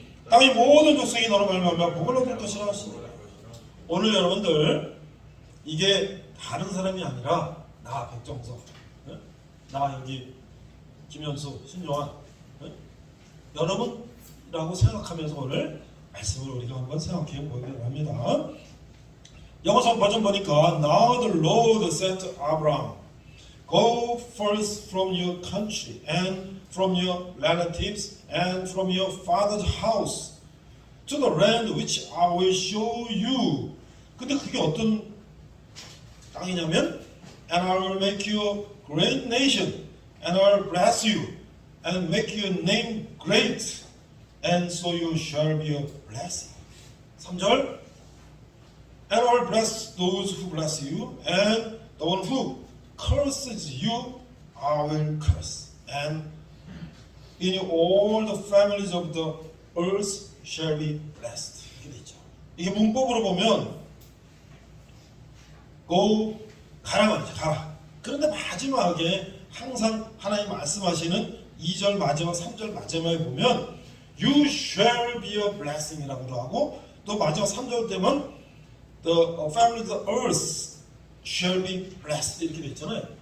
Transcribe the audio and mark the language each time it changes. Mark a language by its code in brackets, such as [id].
[ko] 땅의 모든 족속이 너로 말미암아 복을 얻을 것이라 하시니라. 오늘 여러분들 이게 다른 사람이 아니라 나 백정석, 나 여기 김현수, 신요한, 여러분이라고 생각하면서 오늘 말씀을 우리가 한번 생각해 보기로 합니다. 영어성 버전 보니까 [en] Now the Lord said to Abraham, Go first from your country and from your relatives and from your father's house to the land which I will show you. [ko] 근데 그게 어떤 땅이냐면 [en] And I will make you a great nation and I will bless you and make your name great and so you shall be a blessing. 3절 And I will bless those who bless you and the one who curses you I will curse and in you all the families of the earth shall be blessed. [ko] 이렇게 되죠. 이게 문법으로 보면 go 가라 말이죠. 가라. 그런데 마지막에 항상 하나님 말씀하시는 2절 마지막 3절 마지막에 보면 [en] you shall be a blessing [ko] 이라고도 하고 또 마지막 3절 때면 [en] the family of the earth shall be blessed [ko] 이렇게 되어 있잖아요.